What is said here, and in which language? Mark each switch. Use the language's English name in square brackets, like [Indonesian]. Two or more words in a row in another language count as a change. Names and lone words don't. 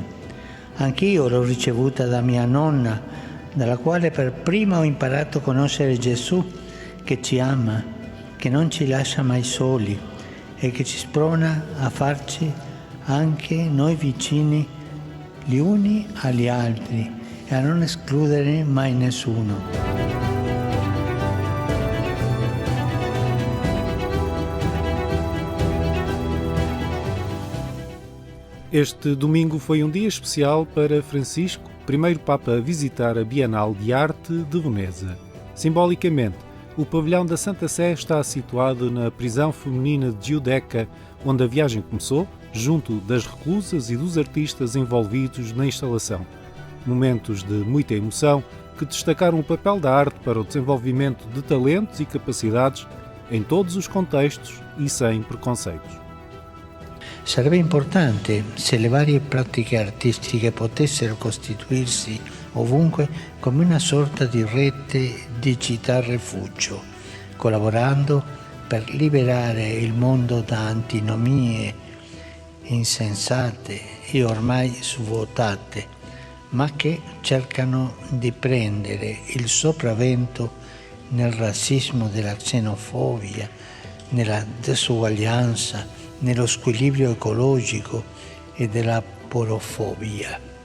[Italian] Anch'io l'ho ricevuta da mia nonna, dalla quale per prima ho imparato a conoscere Gesù, che ci ama, che non ci lascia mai soli e che ci sprona a farci anche noi vicini gli uni agli altri e a non escludere mai nessuno. [Portuguese] Este domingo foi um dia especial para Francisco, primeiro Papa a visitar a Bienal de Arte de Veneza. Simbolicamente, o pavilhão da Santa Sé está situado na prisão feminina de Giudecca, onde a viagem começou, junto das reclusas e dos artistas envolvidos na instalação. Momentos de muita emoção que destacaram o papel da arte para o desenvolvimento de talentos e capacidades em todos os contextos e sem preconceitos. [Italian] Sarebbe importante se le varie pratiche artistiche potessero costituirsi ovunque come una sorta di rete di città rifugio, collaborando per liberare il mondo da antinomie insensate e ormai svuotate, ma che cercano di prendere il sopravvento nel razzismo della xenofobia, nella disuguaglianza, nello squilibrio ecologico e della porofobia.